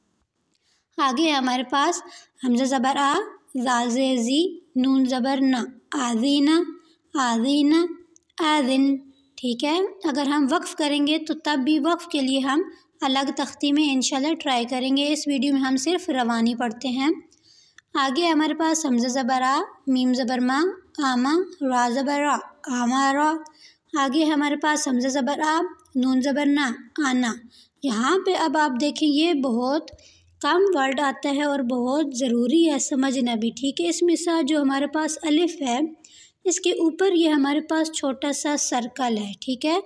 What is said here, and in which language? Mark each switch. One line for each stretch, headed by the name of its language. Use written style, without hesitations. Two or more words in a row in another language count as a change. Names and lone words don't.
Urdu: آگے ہمارے پاس حمزہ زبر آ، زال زیر زی، نون زبر نا، آذینا، آذینا، آذن، ٹھیک ہے۔ اگر ہم وقف کریں گے تو تب بھی وقف کے لیے ہم الگ تختی میں انشاءاللہ ٹرائی کریں گے۔ اس ویڈیو میں ہم صرف روانی پڑھتے ہیں۔ آگے ہمارے پاس حمزہ زبر آ، میم زبر ما، آما، را زبر را، آمارا۔ آگے ہمارے پاس حمزہ زبر آ، نون زبر نا، آنا۔ یہاں پہ اب آپ دیکھیں یہ بہت کم ورڈ آتا ہے اور بہت ضروری ہے سمجھنا بھی، ٹھیک ہے۔ اس میں سے جو ہمارے پاس الف ہے اس کے اوپر یہ ہمارے پاس چھوٹا سا سرکل ہے، ٹھیک ہے۔